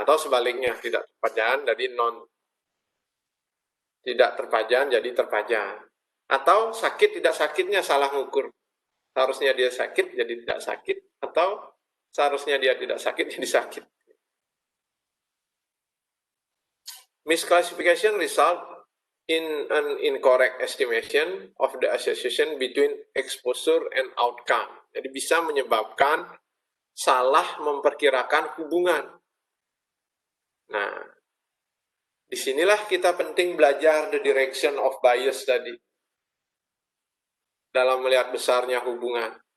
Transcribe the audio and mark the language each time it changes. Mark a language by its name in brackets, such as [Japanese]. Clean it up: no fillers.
[Indonesian] Atau sebaliknya, tidak terpajan, jadi tidak terpajan, jadi terpajan. Atau sakit tidak sakitnya salah ngukur. Seharusnya dia sakit, jadi tidak sakit. Atau seharusnya dia tidak sakit, jadi sakit. [English] Misclassification result in an incorrect estimation of the association between exposure and outcome. [Indonesian] Jadi bisa menyebabkan salah memperkirakan hubungan. Nah, disinilah kita penting belajar [English] the direction of bias [Indonesian] tadi. Dalam melihat besarnya hubungan.